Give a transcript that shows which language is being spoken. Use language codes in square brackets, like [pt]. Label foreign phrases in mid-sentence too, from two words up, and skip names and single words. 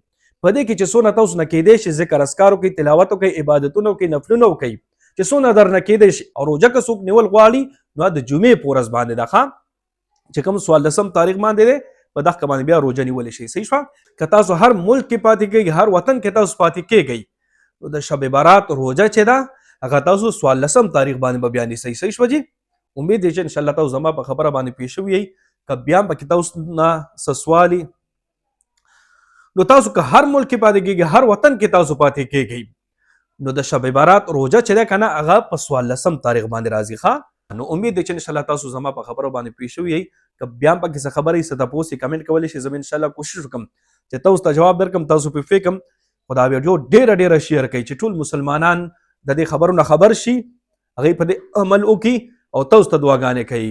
[ps] په دې کې چې څونه تاسو نه کېدی شي ذکر اذکار وکړئ، تلاوت وکړئ، عبادتونه وکړئ، نفلونه وکړئ، چې څونه درنه کېدی شي. او روزه که څوک نیول غواړي نو د جمعې په ورځ باندې ده، چې کوم 14 تاریخ باندې دی په دغه باندې بیا روزه نیولی شي. صحیح شوه؟ که تاسو هر ملک کې پاتې کېږئ، هر وطن کې تاسو پاتې کېږئ، نو د شب برات روزه چې ده هغه تاسو 14 تاریخ باندې به بیا نیسئ. صحیح شوه جي؟ امید دی چې انشاءالله تاسو زما په خبره باندې پوه شوي یئ. که بیا هم پکې تاسو نه څه سوال نو تاسو که هر ملک کې پاتې کېږئ، هر وطن کې تاسو پاتې کېږئ، نو د شب برات روزه چې ده که نه هغه په 14 تاریخ باندې راځي. ښه نو امید دی چې انشاءالله تاسو زما په خبرو باندې پوه شوي یئ. که بیا هم پکې څه خبره وي څه تپوس یې کمنټ کولی شئ، زه به انشاءالله کوشش وکړم چې تاسو ته جواب درکړم، تاسو پرې فکر کړم. خو دا ویډیو ډېره شیر کړئ چې ټول مسلمانان د دې خبرو نه خبر شي، هغوی په دې عمل وکړي او تاسو ته دعاګانې کوي.